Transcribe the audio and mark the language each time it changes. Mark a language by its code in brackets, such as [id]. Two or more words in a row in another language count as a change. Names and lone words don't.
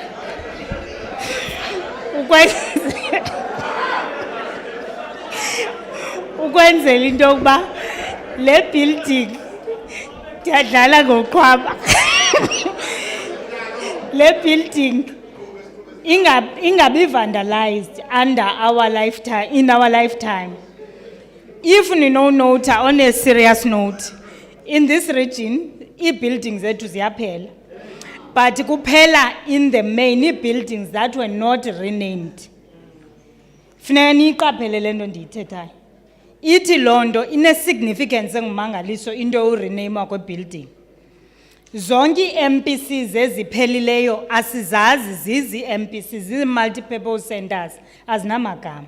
[xh] ukwenzela into yokuba le building ndiyadlala ngoqhwaba le building ingabi vandalized [en] under our lifetime, in our lifetime. If we no note on a serious note, in this region, buildings [xh] zethu ziyaphela. [en] But kuphela in the main buildings that were not renamed. [xh] Funeka niyiqaphele le nto ndiyithethayo. Ithi loo nto ine-significance engumangaliso into yokureneyimwa kwe-building. Zonke ii-MPCs eziphelileyo asizazi zizi-MPCs, zizi-multipurpose centers, azinamagama.